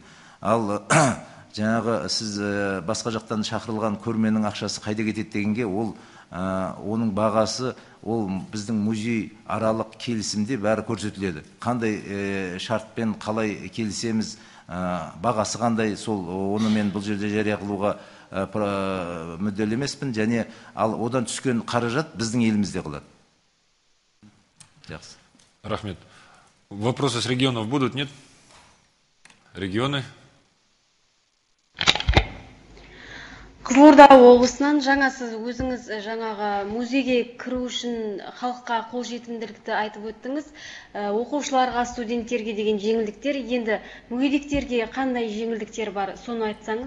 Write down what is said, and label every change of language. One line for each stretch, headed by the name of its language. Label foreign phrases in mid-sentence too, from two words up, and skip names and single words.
Kazakh: Ал жаңағы сіз басқа жақтан шақырылған көрменің ақшасы қайда кетеді дегенге, оның бағасы ол біздің музей аралық келісімде бәрі көрсетіледі. Қандай шартпен қалай келісеміз, бағасы қандай, сол оны мен бұл жерде жария қылуға мүдделі емеспін, және ал одан түскен қаражат біздің елімізде қалады. Жақсы. Рахмет.
Russian: Вопросы с регионов будут, нет? Регионы?
Kazakh: Қызылорда облысынан жаңа сіз өзіңіз жаңаға музейге кіру үшін халыққа қолжетімділікті айтып өттіңіз. Оқушыларға, студенттерге деген жеңілдіктер, енді мүгедектерге қандай жеңілдіктер бар, соны айтсаңыз?